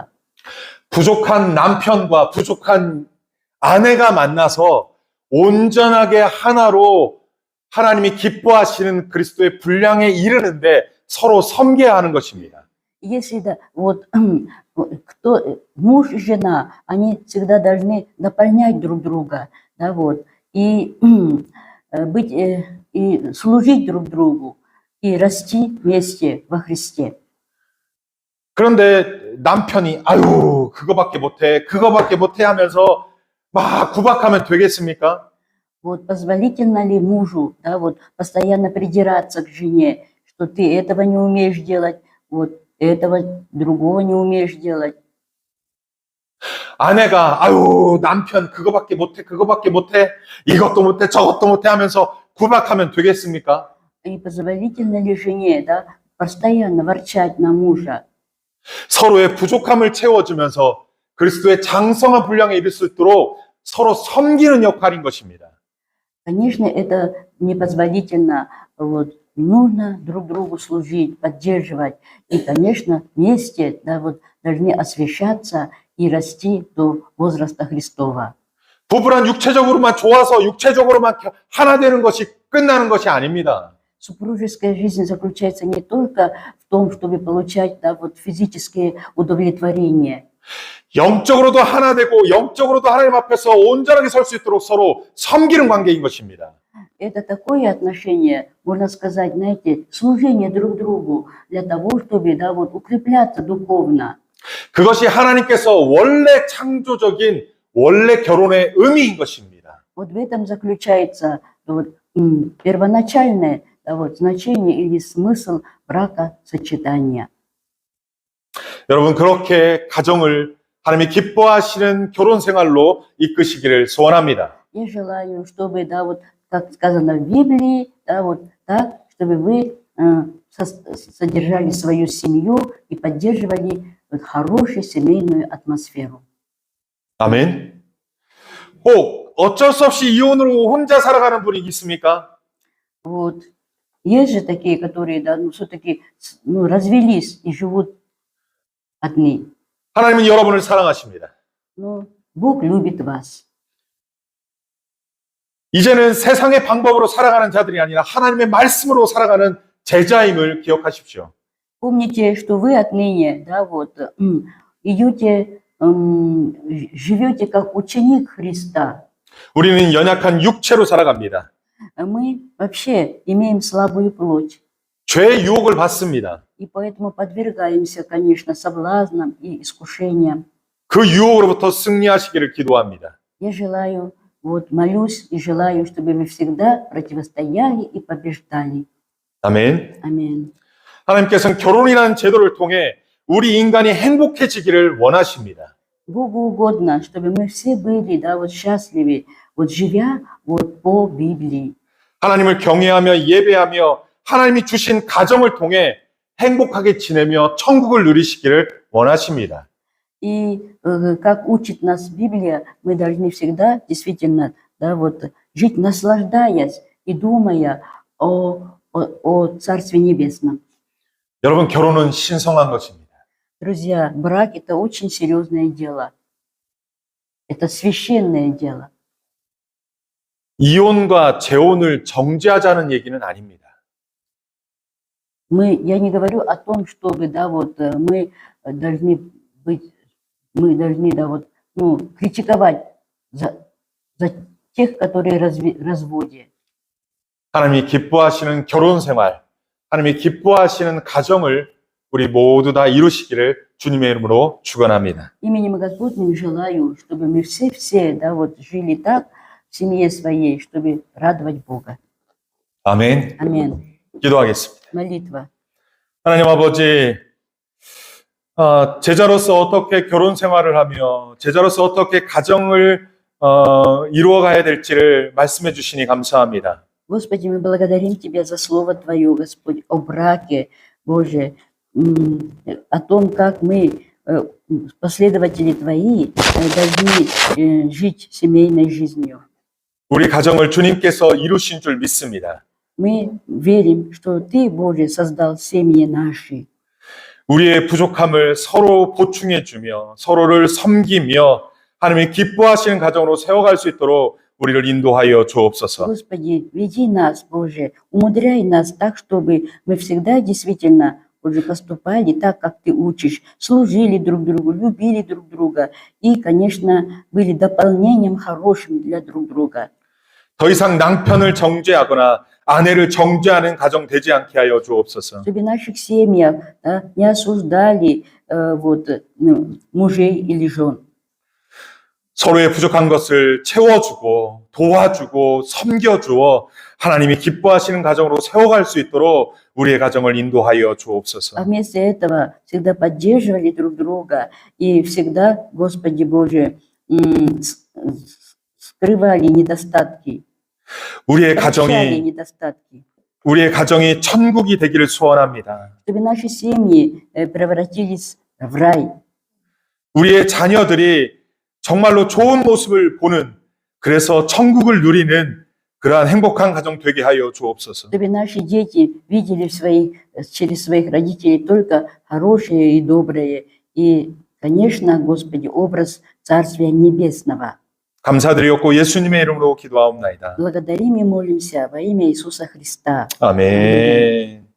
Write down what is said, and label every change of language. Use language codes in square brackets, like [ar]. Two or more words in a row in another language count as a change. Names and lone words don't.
[ko] 부족한 남편과 부족한 아내가 만나서 온전하게 하나로 하나님이 기뻐하시는 그리스도의 분량에 이르는데 서로 섬겨야 하는 것입니다. [ru] Если да, вот муж и жена, они всегда должны дополнять друг друга, да, вот, и быть и служить друг другу и расти вместе во Христе. [ko] 그런데 남편이 아유 그거밖에 못해 하면서 막 구박하면 되겠습니까? [ru] Вот позволительно ли мужу, да, вот постоянно придираться к жене, что ты этого не умеешь делать, вот этого другого не умеешь делать. [ko] 아내가 아유 남편 그거밖에 못해 이것도 못해 저것도 못해 하면서 구박하면 되겠습니까? [ru] И позволительно ли жене, да, постоянно ворчать на мужа? [ko] 서로의 부족함을 채워주면서 그리스도의 장성한 분량에 이를 수 있도록 서로 섬기는 역할인 것입니다. [ru] Конечно, это непозволительно. Вот, нужно друг другу служить, поддерживать. И, конечно, вместе да, вот, должны освящаться и расти до возраста Христова. [ko] 부부란 육체적으로만 좋아서 육체적으로만 하나 되는 것이 끝나는 것이 아닙니다. [ru] Супружеская жизнь заключается не только в том, чтобы получать да, вот, физические удовлетворения. [ko] 영적으로도 하나 되고 영적으로도 하나님 앞에서 온전하게 설 수 있도록 서로 섬기는 관계인 것입니다. [ru] Это такое отношение, можно сказать, знаете, служение друг другу для того, чтобы да, вот, укрепляться духовно. [ko] 그것이 하나님께서 원래 창조적인 원래 결혼의 의미인 것입니다. [ru] Вот в этом заключается вот, первоначальное да, вот, значение или смысл бракосочетания. [ko] 여러분 그렇게 가정을 하나님이 기뻐하시는 결혼 생활로 이끄시기를 소원합니다. [ru] Я желаю, чтобы, да, вот, как сказано в Библии, да, вот так, чтобы вы содержали свою семью и поддерживали вот, хорошую семейную атмосферу. [ko] 아멘. 혹 어쩔 수 없이 이혼으로 혼자 살아가는 분이 있습니까? [ru] Вот. Есть же такие, которые да, ну, все-таки ну, развелись и живут одни. [ko] 하나님은 여러분을 사랑하십니다. [ru] Но Бог любит вас. [ko] 이제는 세상의 방법으로 살아가는 자들이 아니라 하나님의 말씀으로 살아가는 제자임을 기억하십시오. [ru] Помните, что вы отныне да, вот, идете, живете как ученик Христа. [ko] 우리는 연약한 육체로 살아갑니다. [ru] Мы вообще имеем слабую плоть. [ko] 죄의 유혹을 받습니다. [ru] И поэтому подвергаемся, конечно, соблазнам и искушениям. [ko] 그 유혹으로부터 승리하시기를 기도합니다. [ru] Я желаю, вот, молюсь и желаю, чтобы вы всегда противостояли и побеждали. [ko] 아멘. [ru] Аминь. [ko] 하나님께서는 결혼이라는 제도를 통해 우리 인간이 행복해지기를 원하십니다. [ru] Богу угодно, чтобы мы все были, да, вот счастливы, вот живя вот по Библии. [ko] 하나님을 경외하며 예배하며 하나님이 주신 가정을 통해 행복하게 지내며 천국을 누리시기를 원하십니다. [ru] И как учит нас Библия, мы должны всегда действительно да, вот, жить, наслаждаясь и думая о Царстве Небесном. [ko] 여러분 결혼은 신성한 것입니다. [ru] Друзья, брак – это очень серьезное дело. Это священное дело. [ko] 이혼과 재혼을 정죄하자는 얘기는 아닙니다. [ru] Я не говорю о том, чтобы да, вот, мы должны да, вот, ну, критиковать за тех, которые разводе. [ko] 하나님이 기뻐하시는 결혼 생활, 하나님이 기뻐하시는 가정을 우리 모두 다 이루시기를 주님의 이름으로 축원합니다. [ru] Именем Господним желаю, чтобы мы все да, вот, жили так в семье своей, чтобы радовать Бога. [ko] 아멘. [ru] Аминь. [ko] 기도하겠습니다. [ru] Молитва. [ko] 하나님 아버지, 제자로서 어떻게 결혼 생활을 하며 제자로서 어떻게 가정을 이루어가야 될지를 말씀해 주시니 감사합니다. [ru] Господи, мы благодарим Тебя за Слово Твое, Господь, о браке, Боже, о том, как мы, последователи Твои, должны жить семейной жизнью. [ko] 우리 가정을 주님께서 이루신 줄 믿습니다. [ru] Мы верим, что Ты, Боже, создал семьи наши. [ko] 우리의 부족함을 서로 보충해 주며 서로를 섬기며 하나님이 기뻐하시는 가정으로 세워갈 수 있도록 우리를 인도하여 주옵소서. [ru] Господи, веди нас, Боже, умудряй нас так, чтобы мы всегда действительно, Боже, поступали так, как Ты учишь, служили друг другу, любили друг друга и, конечно, были дополнением хорошим для друг друга. [ko] 더 이상 남편을 정죄하거나 아내를 정죄하는 가정 되지 않게 하여 주옵소서. [ru] Чтобы в наших семьях да, не осуждали вот, мужей или жен. [ko] 서로의 부족한 것을 채워주고 도와주고 섬겨주어 하나님이 기뻐하시는 가정으로 세워갈 수 있도록 우리의 가정을 인도하여 주옵소서. [ru] А вместо этого всегда поддерживали друг друга и всегда, Господи Боже, скрывали недостатки, [ko] 우리의 [ru] прощали [ko] 가정이 [ru] недостатки. [ko] 우리의 가정이 천국이 되기를 소원합니다. [ru] Чтобы наши семьи превратились в рай. [ko] 우리의 자녀들이 정말로 좋은 모습을 보는, 그래서 천국을 누리는 그러한 행복한 가정 되게 하여 주옵소서. [ru] Чтобы наши дети видели через своих родителей только хорошее и доброе. И, конечно, Господи, образ Царствия Небесного. [ko] 감사드리옵고 예수님의 이름으로 기도하옵나이다. [ru] Благодарим и молимся во имя Иисуса Христа. [ko] 아멘.